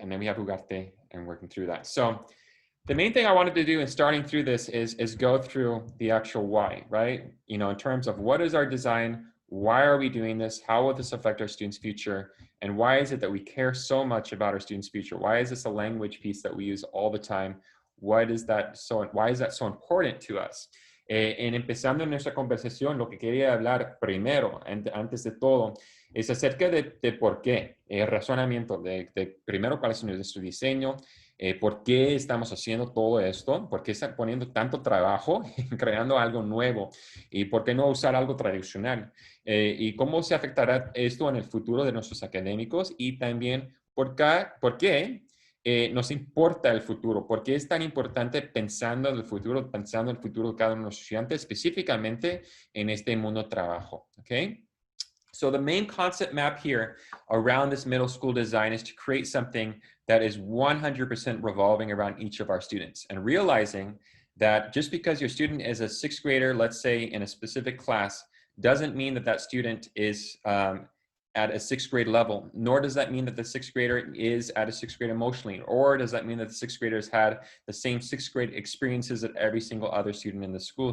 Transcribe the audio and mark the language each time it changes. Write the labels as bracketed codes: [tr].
[en] And then we have Ugarte and working through that. So the main thing I wanted to do in starting through this is go through the actual why, right? You know, in terms of what is our design, why are we doing this, how will this affect our students' future, and why is it that we care so much about our students' future? Why is this a language piece that we use all the time? Why is that so important to us? [es] En empezando nuestra conversación, lo que quería hablar primero, antes de todo, es acerca de por qué, el razonamiento de primero cuál es nuestro diseño, por qué estamos haciendo todo esto, por qué están poniendo tanto trabajo en creando algo nuevo y por qué no usar algo tradicional, y cómo se afectará esto en el futuro de nuestros académicos, y también por qué nos importa el futuro, por qué es tan importante pensando en el futuro de cada uno de los estudiantes, específicamente en este mundo trabajo, ¿ok? [en] So the main concept map here around this middle school design is to create something that is 100% revolving around each of our students, and realizing that just because your student is a 6th grader, let's say in a specific class, doesn't mean that that student is at a 6th grade level, nor does that mean that the 6th grader is at a 6th grade emotionally, or does that mean that the 6th graders had the same 6th grade experiences that every single other student in the school.